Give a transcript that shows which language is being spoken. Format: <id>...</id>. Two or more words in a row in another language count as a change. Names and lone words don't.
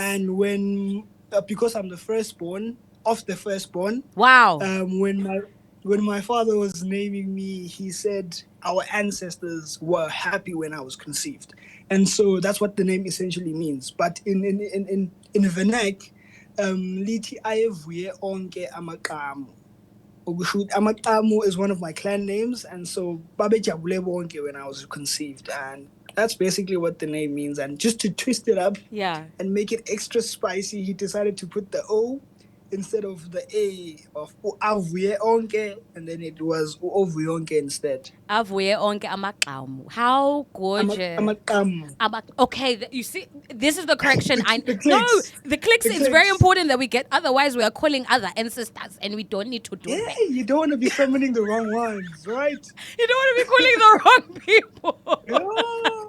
<en>And when because I'm the firstborn of the firstborn. Wow. When my father was naming me, he said our ancestors were happy when I was conceived, and so that's what the name essentially means. But in vernac,</en> <xh>lithi ayevuye onke amaqhamu.</xh> <en>Amaqhamu is one of my clan names, and so</en> <xh>babejabule bonke</xh> <en>when I was conceived, and that's basically what the name means. And just to twist it up and make it extra spicy, he decided to put the O instead of the A of</en> <xh>avuye onke,</xh> <en>and then it was</en> <xh>ovuye onke</xh> <en>instead.</en> <xh>Avuye onke amaqhamu.</xh> <en>How gorgeous.</en> <xh>Amaqhamu.</xh> <en>Okay, you see, this is the correction. The the clicks is very important that we get. Otherwise, we are calling other ancestors, and we don't need to do that. You don't want to be summoning the wrong ones, right? You don't want to be calling the wrong people.</en>